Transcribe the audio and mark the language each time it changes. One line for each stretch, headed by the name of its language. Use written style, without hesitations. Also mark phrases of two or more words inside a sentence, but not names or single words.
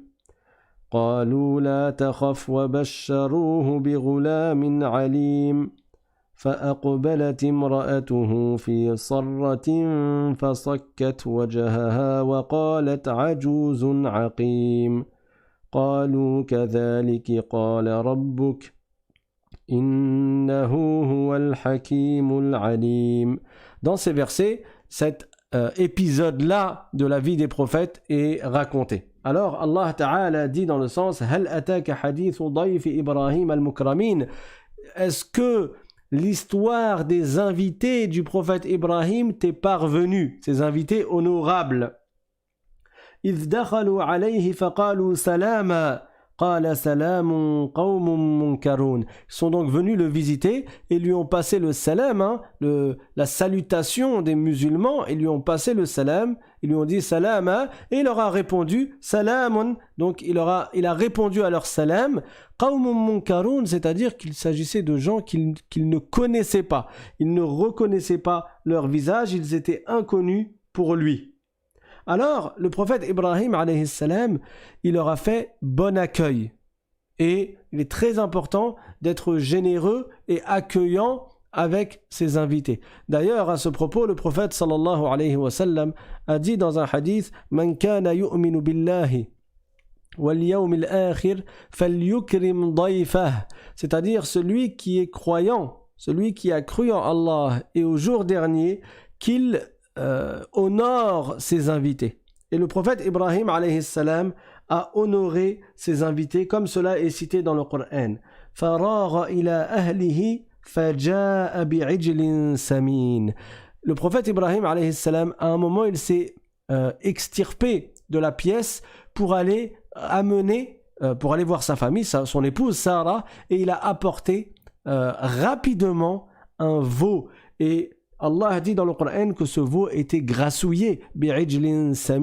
Arabic: قالوا لا تخف وبشروه بغلام عليم فأقبلت امرأته في صرة فصكت وجهها وقالت عجوز عقيم قالوا كذلك قال ربك إنه هو الحكيم العليم.
French: Dans ces versets, cet épisode-là de la vie des prophètes est raconté. Alors
Arabic: الله تعالى
French: dit dans le sens
Arabic: هل أتاك حديث ضيف إبراهيم المكرمين.
French: Est-ce que l'histoire des invités du prophète Ibrahim t'est parvenue, ces invités honorables?
Arabic: إذ دخلوا عليه فقالوا سلاما قال سلام قوم منكرون.
French: Ils sont donc venus le visiter et lui ont passé le salam, la salutation des musulmans, et lui ont passé le salam, ils lui ont dit salam, et il leur a répondu salamun. Donc il a répondu à leur salam,
Arabic: قوم منكرون,
French: c'est-à-dire qu'il s'agissait de gens qu'il ne connaissait pas. Ils ne reconnaissaient pas leur visage, ils étaient inconnus pour lui. Alors, le prophète Ibrahim,
Arabic: عليه السلام,
French: il leur a fait bon accueil. Et il est très important d'être généreux et accueillant avec ses invités. D'ailleurs, à ce propos, le prophète
Arabic: صلى الله عليه وسلم
French: a dit dans un hadith «
Arabic: من كان يؤمن بالله واليوم الآخر فليكرم ضيفه
French: » c'est-à-dire celui qui est croyant, celui qui a cru en Allah et au jour dernier, qu'il honore ses invités. Et le prophète Ibrahim
Arabic: عليه السلام
French: a honoré ses invités comme cela est cité dans le Coran.
Arabic: فراغ إلى أهله فجاء بعجل سمين.
French: Le prophète Ibrahim
Arabic: عليه السلام,
French: à un moment, il s'est extirpé de la pièce pour aller voir sa famille, son épouse Sarah, et il a apporté rapidement un veau. Et Allah dit dans le Coran que ce veau était grassouillé,
Arabic: بعجل سمين.